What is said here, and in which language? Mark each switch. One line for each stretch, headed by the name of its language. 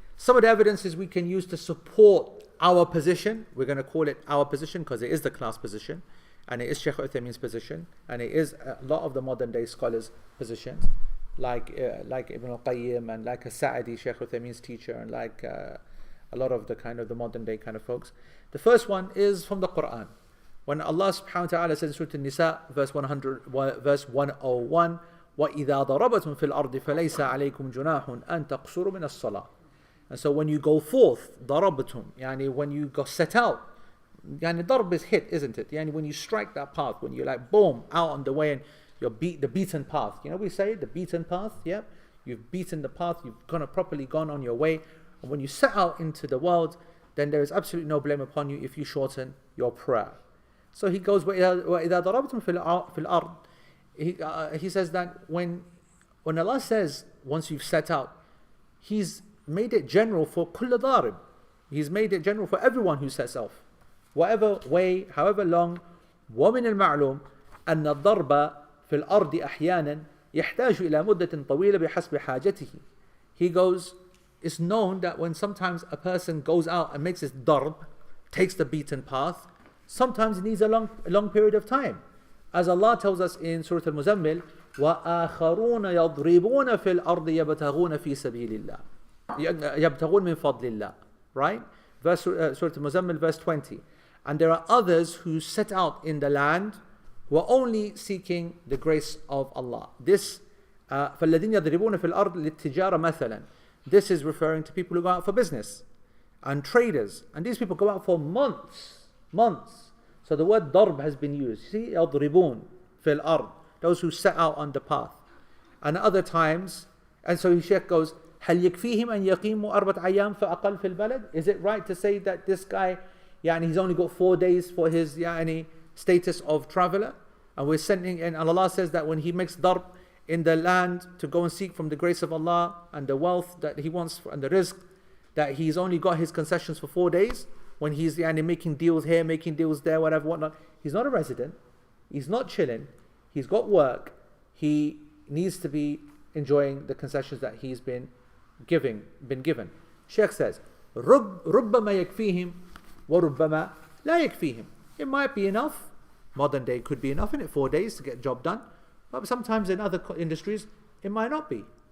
English: Some of the evidences we can use to support our position, we're going to call it our position because it is the class position, and it is Shaykh Uthaymeen's position, and it is a lot of the modern day scholars' positions, like Ibn al-Qayyim and like Sa'adi, Shaykh Uthaymeen's teacher, and like a lot of the kind of the modern day kind of folks. The first one is from the Quran. When Allah subhanahu wa ta'ala says in Surah An-Nisa, verse 101,
Arabic: وَإِذَا ضَرَبَتُمْ فِي الْأَرْضِ فَلَيْسَ عَلَيْكُمْ جُنَاحٌ أَن تَقْصُرُوا مِنَ الصَّلَاةِ.
English: And so when you go forth, ضَرَبْتُمْ, yani when you go set out, yani darb is hit, isn't it? Yani when you strike that path, when you're like boom, out on the way and you're the beaten path. You know we say the beaten path, yeah? You've beaten the path, you've properly gone on your way. And when you set out into the world, then there is absolutely no blame upon you if you shorten your prayer. So he goes,
Arabic: وَإِذَا ضَرَبْتُمْ فِي الْأَرْضِ.
English: He says that when Allah says, once you've set out, He's made it general for
Arabic: كُلَّ ضَارِب.
English: He's made it general for everyone who sets off. Whatever way, however long.
Arabic: وَمِنَ الْمَعْلُومِ أَنَّ الضَّرْبَ فِي الْأَرْضِ أَحْيَانًا يَحْتَاجُ إِلَى مُدَّةٍ طَوِيلَةٍ بِحَسْبِ حَاجَتِهِ.
English: He goes, it's known that when sometimes a person goes out and makes his darb, takes the beaten path, sometimes it needs a long period of time. As Allah tells us in Surah Al-Muzammil,
Arabic: وَآخَرُونَ يَضْرِبُونَ فِي الْأَرْضِ يَبْتَغُونَ فِي سَبِيلِ اللَّهِ يَبْتَغُونَ مِنْ فَضْلِ اللَّهِ.
English: Right? Surah Al-Muzammil, verse 20. And there are others who set out in the land who are only seeking the grace of Allah.
Arabic: This فَالَّذِينَ يَضْرِبُونَ فِي الْأَرْضِ لِلتِّجَارَةِ مَثَلًا.
English: This is referring to people who go out for business and traders. And these people go out for months. So the word darb has been used.
Arabic: See, يَضْرِبُونَ فِي الْأَرْضِ.
English: Those who set out on the path. And other times, and so Shaykh goes,
Arabic: هل يكفيهم أن يقيموا أربعة أيام فأقل في البلد?
English: Is it right to say that this guy, he's only got 4 days for his status of traveler? And we're sending, and Allah says that when he makes darb in the land to go and seek from the grace of Allah and the wealth that he wants and the rizq, that he's only got his concessions for 4 days. When he's making deals here, making deals there, whatever, whatnot. He's not a resident. He's not chilling. He's got work. He needs to be enjoying the concessions that he's been given. Sheikh says,
Arabic: رُبَّمَا يَكْفِيهِمْ وَرُبَّمَا لَا يَكْفِيهِمْ.
English: It might be enough. Modern day could be enough in it, 4 days to get the job done. But sometimes in other industries, it might not be.